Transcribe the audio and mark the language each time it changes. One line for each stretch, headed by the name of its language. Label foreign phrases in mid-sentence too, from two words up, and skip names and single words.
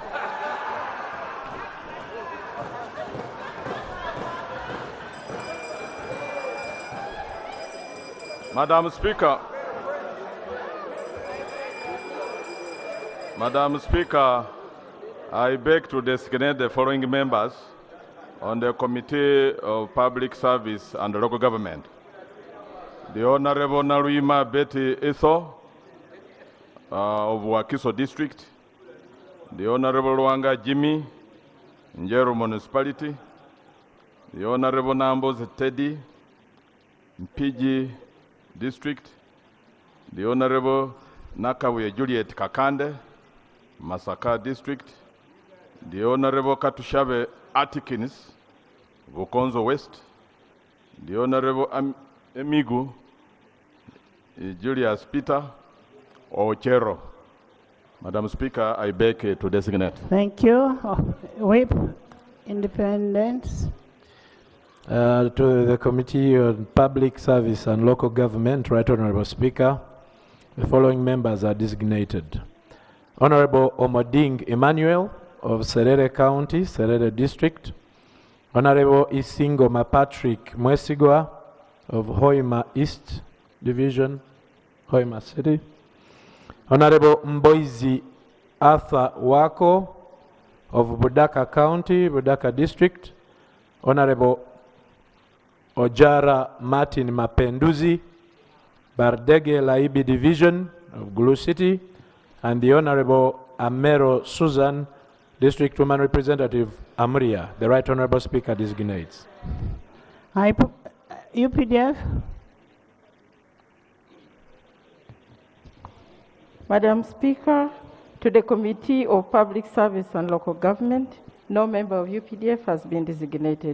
English: Madam Speaker. Madam Speaker, I beg to designate the following members on the Committee of Public Service and Local Government. The Honorable Naruima Betty Etho of Wakiso District, the Honorable Luanga Jimmy, Njero Municipality, the Honorable Nambos Teddy, Mpigi District, the Honorable Nakawe Juliet Kakande, Masaka District, the Honorable Katushabe Atikins, Bukonzo West, the Honorable Emigu, Julius Peter, Ochero. Madam Speaker, I beg to designate. Thank you. Whip, independence. To the Committee on Public Service and Local Government, Right Honorable Speaker, the following members are designated. Honorable Omoding Emmanuel of Serere County, Serere District. Honorable Isingo Mapatrick Mwesigwa of Hoima East Division, Hoima City. Honorable Mboizi Arthur Wako of Budaka County, Budaka District. Honorable Ojara Martin Mapinduzi, Bardege Laibi Division of Gulu City, and the Honorable Amero Susan, District Woman Representative Amria. The Right Honorable Speaker designates. UPDF. Madam Speaker, to the Committee of Public Service and Local Government, no member of UPDF has been designated.